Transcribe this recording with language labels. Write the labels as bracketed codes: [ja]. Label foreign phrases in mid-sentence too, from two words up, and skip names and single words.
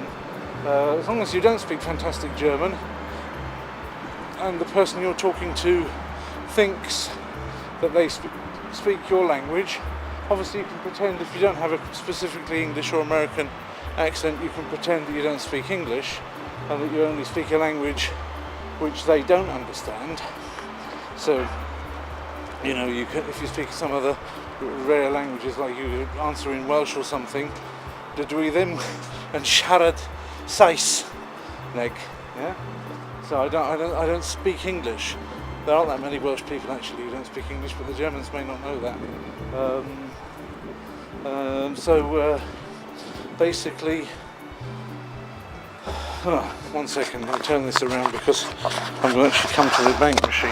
[en] As long as you don't speak fantastic German and the person you're talking to thinks that they speak your language, obviously you can pretend, if you don't have a specifically English or American accent, you can pretend that you don't speak English and that you only speak a language which they don't understand. So, you know, you can, if you speak some other rare languages, like you answer in Welsh or something, [cy] dydw I ddim yn siarad Saes neg, [en] yeah. So I don't speak English. There aren't that many Welsh people actually who don't speak English, but the Germans may not know that. Basically, one second, I'll turn this around because I'm going to actually come to the bank machine.